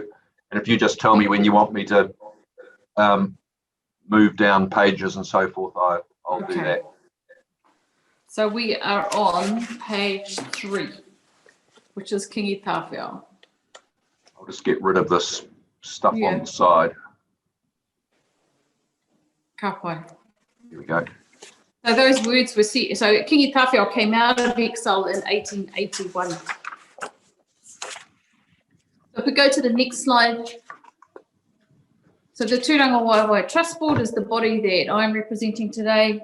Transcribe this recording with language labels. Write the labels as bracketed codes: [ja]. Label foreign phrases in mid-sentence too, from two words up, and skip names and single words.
[en] And if you just tell me when you want me to move down pages and so forth, I'll do that. So we are on page 3, which is Kingi Tawhia. I'll just get rid of this stuff on the side. [mi] Ka pai. [en] Here we go. So those words were set. So Kingi Tawhia came out of exile in 1881. So if we go to the next slide. So the Tūranga Waiwai Trust Board is the body that I'm representing today.